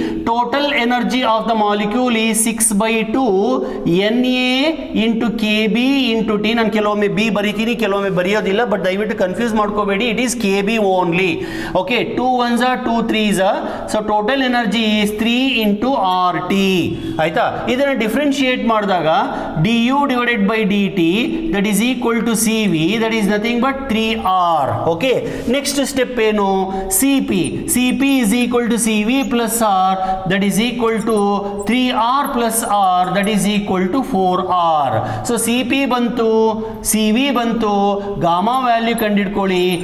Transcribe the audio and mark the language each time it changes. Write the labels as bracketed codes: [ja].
[en] Total energy of the molecule is 6/2 Na into Kb into T. [kn] ನಾನು ಕೆಲವೊಮ್ಮೆ B ಬರೀತೀನಿ, ಕೆಲವೊಮ್ಮೆ ಬರೆಯೋದಿಲ್ಲ, ಬಟ್ ದಯವಿಟ್ಟು ಕನ್ಫ್ಯೂಸ್ ಮಾಡ್ಕೋಬೇಡಿ. [en] It is Kb only. Okay, 2 1s are 2 3s are. So total energy is 3 into RT. [kn] ಆಯ್ತಾ? ಇದನ್ನು differentiate ಮಾಡಿದಾಗ [en] du divided by dt that is equal to CV, that is nothing but 3R. Okay, next step ಏನು? CP is equal to CV plus R, that is equal to 3R plus R, that is equal to 4R. [kn] So CP ಬಂತು, CV ಬಂತು, gamma value ಕಂಡಿಡ್ಕೊಳ್ಳಿ.